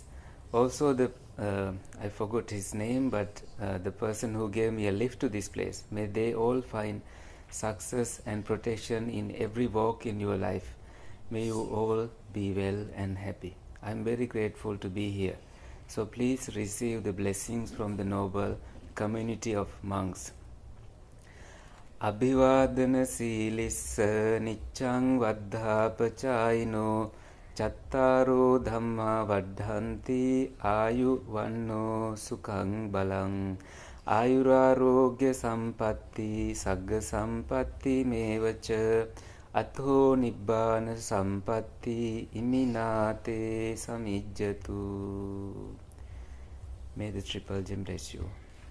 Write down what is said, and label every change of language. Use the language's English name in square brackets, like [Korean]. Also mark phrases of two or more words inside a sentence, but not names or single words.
[English] Also, I forgot his name, but the person who gave me a lift to this place, may they all find success and protection in every walk in your life. May you all be well and happy. I am very grateful to be here. So please receive the blessings from the noble community of monks. [Pali] Abhivadana silissa niccang vaddhapachayino chattaro dhamma vaddhanti ayu vanno sukhang balang ayurarogya sampatti sagga sampatti mevacha atho nibbana sampatti iminate samijjatu. [English] May the triple gem bless you.